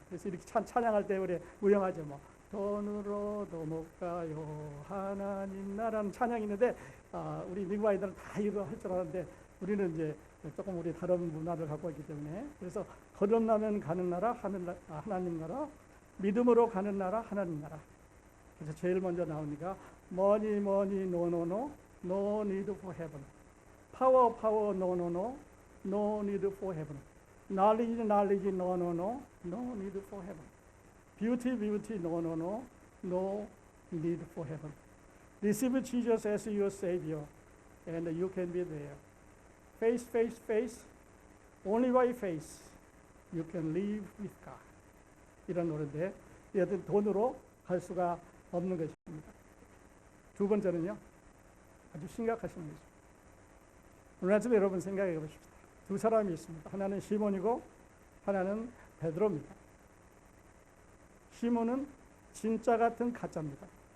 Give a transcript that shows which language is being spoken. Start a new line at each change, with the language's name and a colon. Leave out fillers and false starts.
Korean: 그래서 이렇게 찬양할 때 우리 무용하죠. 돈으로도 못 가요 하나님 나라는 찬양이 있는데 우리 미국 아이들은 다 이거 할 줄 아는데 우리는 이제 조금 우리 다른 문화를 갖고 있기 때문에 그래서 거듭나면 가는 나라 하나님 나라, 믿음으로 가는 나라 하나님 나라. 그래서 제일 먼저 나오니까
English: money no no no no need for heaven. power no no no no need for heaven. knowledge no no no no need for heaven. beauty no no no no need for heaven. Receive Jesus as your Savior and you can be there. Faith, only by faith you can live with God.
Korean: 이런 노래인데 여튼 돈으로 갈 수가 없는 것입니다. 두 번째는요, 아주 심각하신 것입니다. 오늘 아침에 여러분 생각해 보십시다. 두 사람이 있습니다. 하나는 시몬이고 하나는 베드로입니다. 시몬은 진짜 같은 가짜입니다.